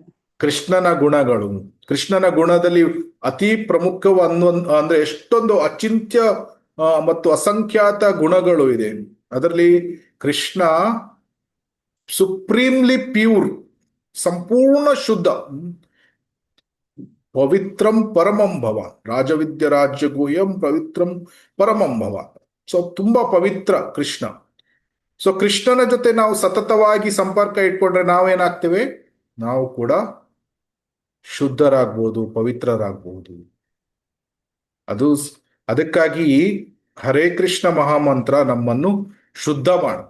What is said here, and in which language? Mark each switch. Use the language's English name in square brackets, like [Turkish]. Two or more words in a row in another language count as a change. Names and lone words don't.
[Kannada] ಕೃಷ್ಣನ ಗುಣಗಳು, ಕೃಷ್ಣನ ಗುಣದಲ್ಲಿ ಅತಿ ಪ್ರಮುಖ ಅಂದ್ರೆ ಎಷ್ಟೊಂದು ಅಚಿಂತ್ಯ ಮತ್ತು ಅಸಂಖ್ಯಾತ ಗುಣಗಳು ಇದೆ. ಅದರಲ್ಲಿ ಕೃಷ್ಣ [English] supremely pure, [Kannada] ಸಂಪೂರ್ಣ ಶುದ್ಧ, [Sanskrit] ಪವಿತ್ರಂ ಪರಮಂ ಭವ, ರಾಜವಿದ್ಯ ರಾಜ್ಯ ಗುಹ್ಯಂ ಪವಿತ್ರಂ ಪರಮಂ ಭವ. [Kannada] ಸೊ ತುಂಬಾ ಪವಿತ್ರ ಕೃಷ್ಣ. ಸೊ ಕೃಷ್ಣನ ಜೊತೆ ನಾವು ಸತತವಾಗಿ ಸಂಪರ್ಕ ಇಟ್ಕೊಂಡ್ರೆ ನಾವೇನಾಗ್ತೇವೆ? ನಾವು ಕೂಡ ಶುದ್ಧರಾಗ್ಬೋದು, ಪವಿತ್ರರಾಗ್ಬೋದು. ಅದಕ್ಕಾಗಿ ಹರೇ ಕೃಷ್ಣ ಮಹಾಮಂತ್ರ ನಮ್ಮನ್ನು ಶುದ್ಧ ಮಾಡುತ್ತೆ.